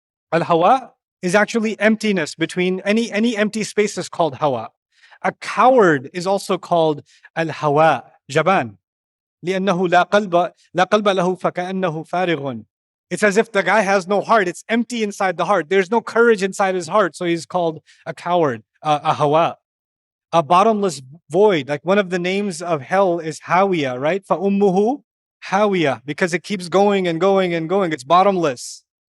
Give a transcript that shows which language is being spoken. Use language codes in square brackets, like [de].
[en] Al-hawa is actually emptiness between any empty space is called hawa. A coward is also called al-hawa, jaban. [ar] لأنه لا قلب له فكأنه فارغ. [en] It's as if the guy has no heart. It's empty inside the heart. There's no courage inside his heart. So he's called a coward, a hawa. A bottomless void. Like one of the names of hell is Hawiya, right? [ar] فَأُمُّهُ [en] Hawiya, because it keeps going and going and going. It's bottomless.